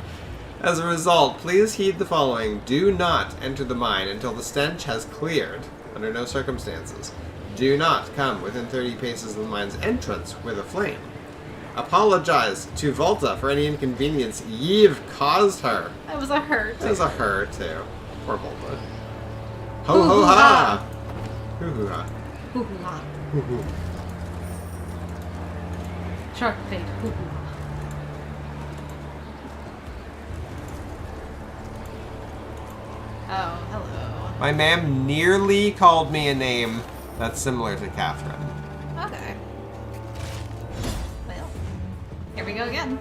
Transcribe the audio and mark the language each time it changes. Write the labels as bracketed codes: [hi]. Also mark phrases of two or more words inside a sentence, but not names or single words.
[en] As a result, please heed the following. Do not enter the mine until the stench has cleared, under no circumstances. Do not come within 30 paces of the mine's entrance with a flame. Apologize to Volta for any inconvenience ye've caused her. That was a her, too. That was a her, too. Poor Volta. Ho ho ha! Hoo hoo ha. Hoo hoo ha. Hoo hoo. Shark bait. Hoo hoo ha. Oh, hello. My ma'am nearly called me a name that's similar to Catherine. Okay. Well, here we go again.